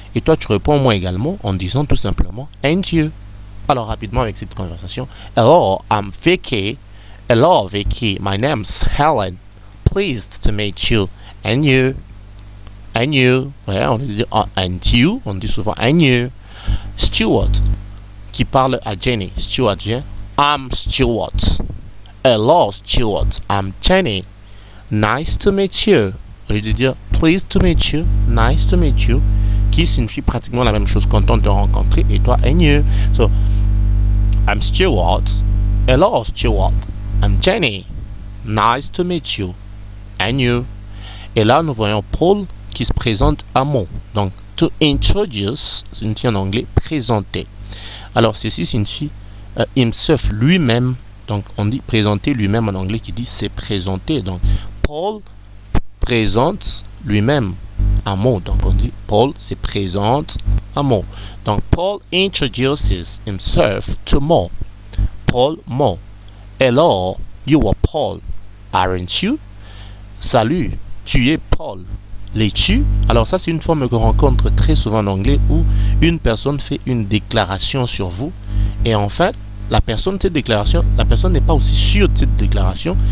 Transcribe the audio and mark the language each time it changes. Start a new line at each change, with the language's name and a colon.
French: Et toi tu réponds moi également en disant tout simplement
English: and you.
French: Alors rapidement avec cette conversation,
English: hello, I'm Vicky. Hello Vicky, my name's Helen. Pleased to meet you. And you. And you.
French: Ouais, on dit
English: and you,
French: on dit souvent and you. Stuart qui parle à Jenny. Stuart vient,
English: I'm Stuart. Hello Stuart, I'm Jenny. Nice to meet you.
French: Au lieu de dire
English: pleased to meet you,
French: nice to meet you, qui signifie pratiquement la même chose, content de te rencontrer, et toi,
English: and you. So, I'm Stuart. Hello, Stuart. I'm Jenny. Nice to meet you. And you.
French: Et là, nous voyons Paul qui se présente à mot. Donc,
English: to introduce
French: signifie en anglais présenter. Alors, ceci signifie
English: himself,
French: lui-même. Donc, on dit présenter lui-même en anglais qui dit c'est présenter. Donc, Paul présente lui-même un mot. Donc, on dit Paul se présente un mot. Donc,
English: Paul introduces himself to Mo. Paul, Mo. Hello, you are Paul, aren't you?
French: Salut, tu es Paul. L'es-tu? Alors ça, c'est une forme qu'on rencontre très souvent en anglais où une personne fait une déclaration sur vous et en fait, la personne n'est pas aussi sûre de cette déclaration.